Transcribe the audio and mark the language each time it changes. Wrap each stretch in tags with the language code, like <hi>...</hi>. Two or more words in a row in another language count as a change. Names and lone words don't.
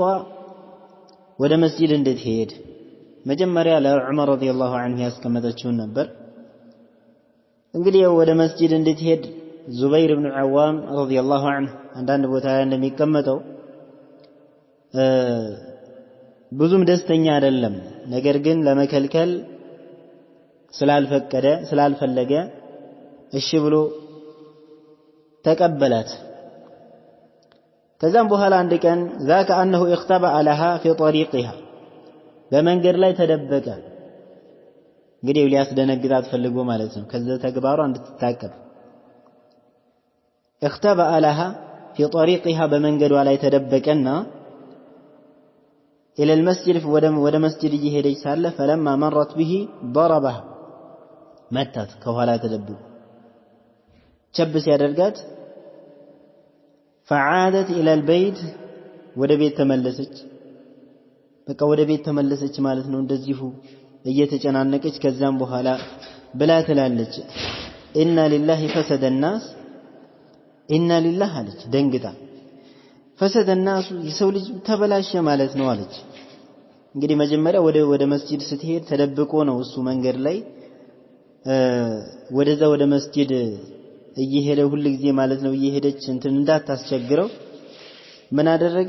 <am>ወደ መስጂድ እንድትሄድ መጀመሪያ ለዑመር</am> <ar>رضي الله عنه</ar> <am>ያስቀመጠችውን ነበር። እንግዲህ ወደ መስጂድ እንድትሄድ ዙበይር ኢብኑ አልዓዋም</am> <ar>رضي الله عنه</ar> <am>አንዳንድ ቦታ ላይ እንደሚቀመጠው ብዙም ደስተኛ አይደለም። ነገር ግን ለመከልከል ስላልፈለገ እሺ ብሎ ተቀበላት። ከዛም በኋላ አንድ ቀን</am> <ar>ذاك انه اختبأ لها في طريقها</ar> <am>በመንገድ ላይ ተደበቀ። እንግዲህ ሊያስደነግጣት ፈልጎ ማለት ነው። ከዛ ተግባሯ እንድትታቀብ</am> <ar>اختبأ لها في طريقها</ar> <am>በመንገዷ ላይ ተደበቀና</am> <ar>الى المسجد</ar> <am>ወደ መስጂድ እየሄደች ሳለ</am> <ar>فلما مرت به ضربها</ar> <am>መታት። ከኋላ ተደብቆ ቸብ ሲያደርጋት</am> <ar>فعادت الى البيت</ar> <am>ወደ ቤት ተመለሰች። በቃ ወደ ቤት ተመለሰች ማለት ነው። እንደዚሁ እየተጨናነቀች ከዛም በኋላ ብላ ትላለች</am> <ar>إنا لله فسد الناس إنا لله</ar> <am>አለች ደንግጣ።</am> <ar>فسد الناس</ar> <am>የሰው ልጅ ተበላሸ ማለት ነው አለች። እንግዲህ መጀመሪያ ወደ መስጂድ ስትሄድ ተደብቆ ነው እሱ መንገድ ላይ ወደዛ ወደ መስጂድ እየሄደ ሁሉ ጊዜ ማለት ነው እየሄደች እንትን እንዳታስቸግረው ምን አደረገ?</am>